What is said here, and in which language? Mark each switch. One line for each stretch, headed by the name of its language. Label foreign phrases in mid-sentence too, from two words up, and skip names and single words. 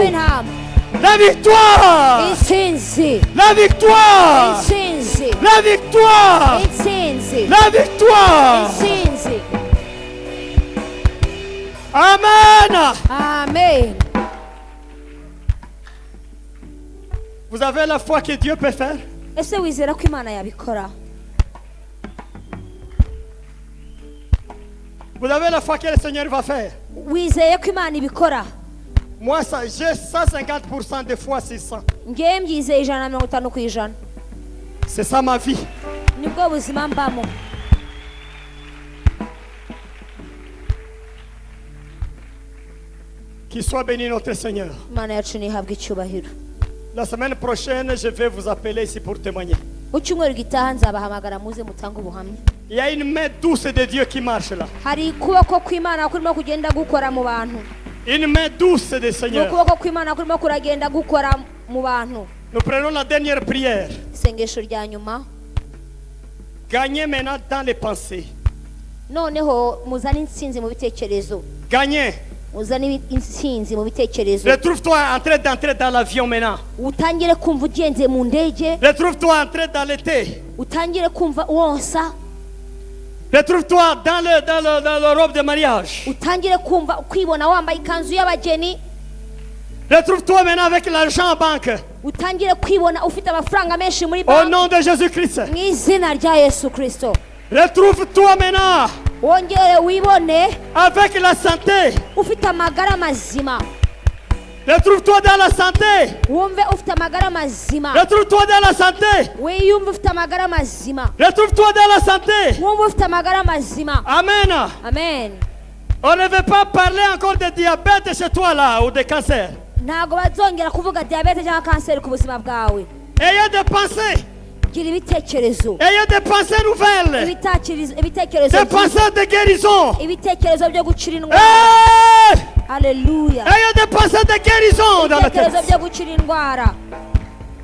French: La victoire. La victoire. La victoire. La victoire. Amen. Amen. Vous avez la foi que Dieu peut faire?
Kinyarwanda: Ese wizera ko Imana yabikora?
French: Vous avez la foi que le Seigneur va faire?
Kinyarwanda: Wizeye ko Imana ibikora?
French: Moi, j'ai 150% de foi sur 100.
Kinyarwanda: Ngewe mbyizeye 150%.
French: C'est ça ma vie.
Kinyarwanda: Nibwo buzima mbamo.
French: Qu'il soit béni notre Seigneur.
Kinyarwanda: Imana yacu nihabwe icyubahiro.
French: La semaine prochaine, je vais vous appeler ici pour témoigner.
Kinyarwanda: Mu cyumweru gitaha nzabahamagara muze mutange ubuhamya.
French: Il y a une main douce de Dieu qui marche là.
Kinyarwanda: Hari ukuboko kw'Imana kurimo kugenda gukora mu bantu.
French: Une main douce du Seigneur.
Kinyarwanda: Ukuboko kw'Imana kurimo kuragenda gukora mu bantu.
French: Nous prenons la dernière prière.
Kinyarwanda: Isengesho rya nyuma.
French: Gagnez maintenant dans les pensées.
Kinyarwanda: Noneho muzane intsinzi mu bitekerezo.
French: Gagnez.
Kinyarwanda: Muzane intsinzi mu bitekerezo.
French: Retrouve-toi en train d'entrer dans l'avion maintenant.
Kinyarwanda: Utangire kumva ugenze mu ndege.
French: Retrouve-toi en train dans l'été.
Kinyarwanda: Utangire kumva wonsa.
French: Retrouve-toi dans le robe de mariage.
Kinyarwanda: Utangire kumva kwibona wambaye ikanzu y'abageni.
French: Retrouve-toi maintenant avec l'argent en banque.
Kinyarwanda: Utangire kwibona ufite amafaranga menshi muri
French: Au
Kinyarwanda: banki.
French: nom de Jésus-Christ.
Kinyarwanda: Mu izina rya Yesu Kristo.
French: Retrouve-toi maintenant
Kinyarwanda: Wongere wibone
French: avec la santé.
Kinyarwanda: ufite amagara mazima.
French: Retrouve-toi dans la santé.
Kinyarwanda: Wumve ufite amagara mazima.
French: Retrouve-toi dans la santé.
Kinyarwanda: Wiyumve ufite amagara mazima.
French: Retrouve-toi dans la santé.
Kinyarwanda: Wumve ufite amagara mazima. Amen. Amen.
French: On ne veut pas parler encore de diabète chez toi là ou de cancer.
Kinyarwanda: Ntago bazongera kuvuga diabete cyangwa kanseri ku buzima bwawe.
French: Ayez des pensées.
Kinyarwanda: Gira ibitekerezo.
French: Ayez des pensées nouvelles.
Kinyarwanda: Ibitekerezo.
French: Des pensées de guérison.
Kinyarwanda: Ibitekerezo byo gucira indwara. Hey! Hallelujah.
French: Ayez des pensées de guérison dans la tête.
Kinyarwanda: Ibitekerezo byo gucira indwara.